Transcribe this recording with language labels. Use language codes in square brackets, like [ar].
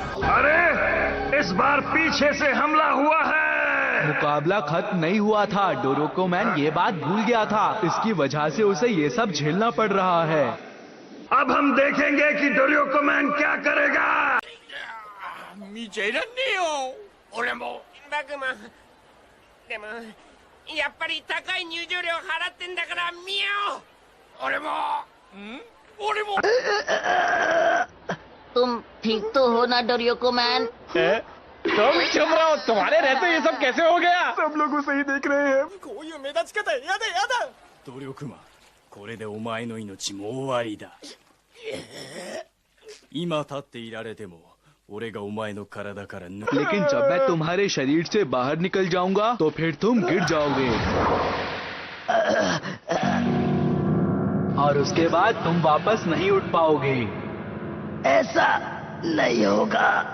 [hi] अरे, इस बार पीछे से हमला हुआ है। मुकाबला खत्म नहीं हुआ था। डोरेकोमैन ये बात भूल गया था, इसकी वजह से उसे ये सब झेलना पड़ रहा है। अब हम देखेंगे कि डोरेकोमैन क्या करेगा। [ja] 見ちゃいらんねえよ。俺も。バグマン、でもやっぱり高い入場料払ってんだから見よう。俺も。俺も。 [hi] तुम ठीक तो हो ना डोरेकोमैन? तुम चुप रहो, तुम्हारे रहते ये सब कैसे हो गया? सब लोग उसे ही देख रहे हैं। [ja] こういう目立ち方やだやだ。努力マン、これでお前の命も終わりだ。今立っていられても俺がお前の体から。 [hi] लेकिन जब मैं तुम्हारे शरीर से बाहर निकल जाऊंगा तो फिर तुम गिर जाओगे और उसके बाद तुम वापस नहीं उठ पाओगे। ऐसा नहीं होगा।